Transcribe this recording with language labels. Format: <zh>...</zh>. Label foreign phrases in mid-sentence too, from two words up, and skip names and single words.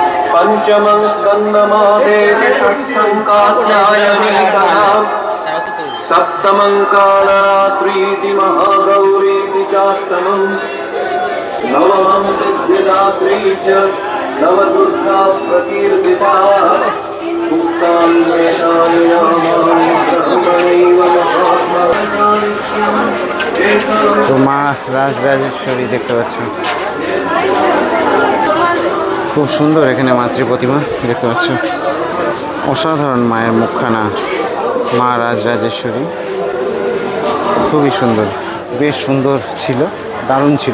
<sa>पंचमं स्कन्दमादेति षष्ठं कात्यायनीतः सप्तमं कालरात्रीति महागौरीति चाष्टमं नवमं सिद्धिदात्री च नवदुर्गा प्रकीर्तिता उक्तां वेदानि नामानि ब्रह्मणैव महात्मनानि</sa> <bn>তো মা রাজরাজেশ্বরী দেখতে পাচ্ছ, খুব সুন্দর এখানে মাতৃ প্রতিমা দেখতে পাচ্ছ। অসাধারণ মায়ের মুখখানা, মা রাজরাজেশ্বরী খুবই সুন্দর, বেশ সুন্দর ছিল, দারুণ ছিল।</bn>